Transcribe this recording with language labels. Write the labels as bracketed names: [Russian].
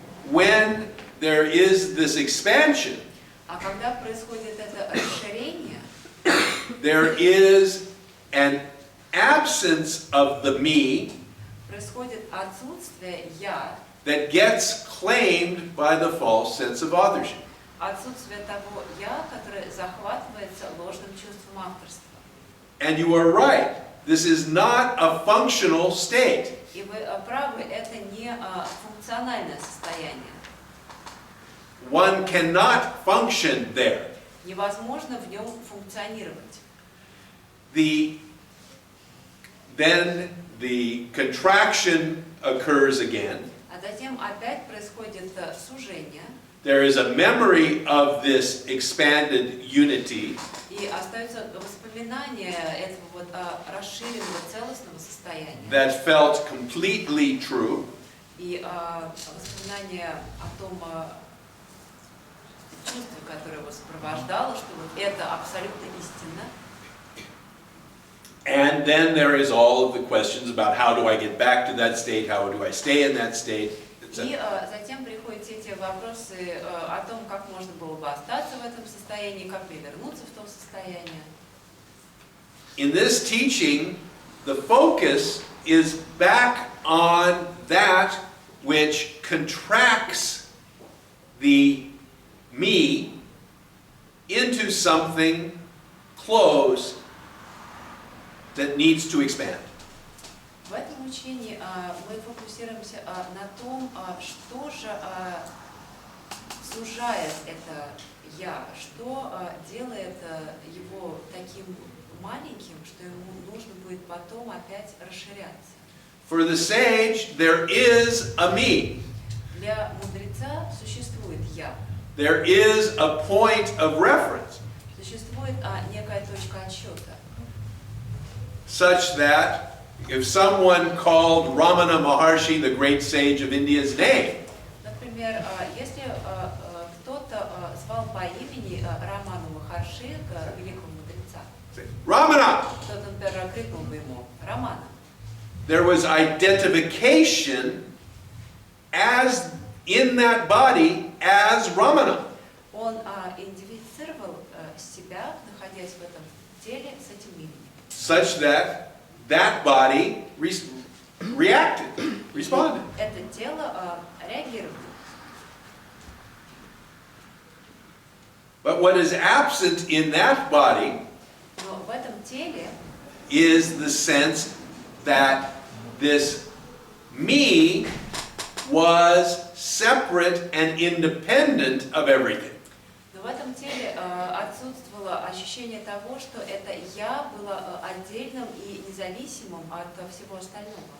[English] When there is this expansion, [Russian] А когда происходит это расширение, [English] there is an absence of the me [Russian] происходит отсутствие «я», [English] that gets claimed by the false sense of authorship. [Russian] отсутствие того «я», которое захватывается ложным чувством авторства. [English] And you are right. This is not a functional state. [Russian] И вы правы, это не функциональное состояние. [English] One cannot function there. [Russian] Невозможно в нем функционировать. [English] Then the contraction occurs again. [Russian] А затем опять происходит сужение, [English] There is a memory of this expanded unity, [Russian] и остается воспоминание этого вот расширенного целостного состояния. [English] that felt completely true, [Russian] И воспоминание о том чувстве, которое его сопровождало, что вот это абсолютно истинно. [English] and then there is all of the questions about how do I get back to that state, how do I stay in that state, [Russian] И [English] etc. [Russian] затем приходят все эти вопросы о том, как можно было бы остаться в этом состоянии, как мне вернуться в то состояние. [English] In this teaching, the focus is back on that which contracts the me into something close that needs to expand. [Russian] В этом учении мы фокусируемся на том, что же сужает это «я», что делает его таким маленьким, что ему нужно будет потом опять расширяться. [English] For the sage, there is a me. [Russian] Для мудреца существует «я», [English] There is a point of reference, [Russian] существует некая точка отсчета, [English] such that if someone called Ramana Maharshi, the great sage of India's name, [Russian] например, если кто-то звал по имени Раману Махарши, великого мудреца, [English] Ramana, [Russian] кто-то, например, крикнул бы ему «Рамана», [English] there was identification as in that body as Ramana. [Russian] он идентифицировал себя, находясь в этом теле, с этим именем. [English] Such that that body reacted, responded. [Russian] Это тело реагировало. [English] But what is absent in that body [Russian] Но в этом теле [English] is the sense that this me was separate and independent of everything. [Russian] Но в этом теле отсутствовало ощущение того, что это «я» было отдельным и независимым от всего остального.